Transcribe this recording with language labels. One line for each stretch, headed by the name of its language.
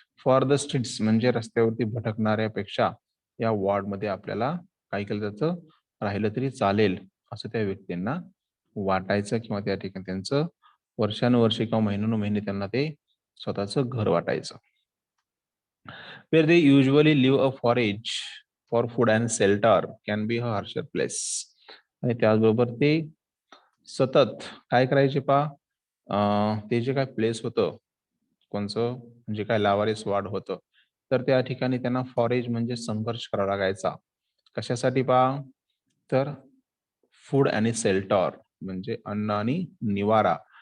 English: for the streets
Marathi: म्हणजे रस्त्यावरती भटकणाऱ्यापेक्षा या वॉर्डमध्ये आपल्याला काय केलं जातं, राहिलं तरी चालेल असं त्या व्यक्तींना वाटायचं, किंवा त्या ठिकाणी त्यांचं वर्षानुवर्षे किंवा महिनोन्महिने त्यांना ते स्वतःचं घर वाटायचं.
English: Where they usually live, a forage for food and shelter can be a harsher place.
Marathi: आणि त्याचबरोबर ते सतत काय करायचे पा, ते जे काय प्लेस होतं कोणचं, म्हणजे काय लावारिस वाढ होतं, तर त्या ठिकाणी त्यांना फॉरेज म्हणजे संघर्ष करावा लागायचा. कशासाठी पा, तर फूड आणि शेल्टर म्हणजे अन्न आणि निवारा.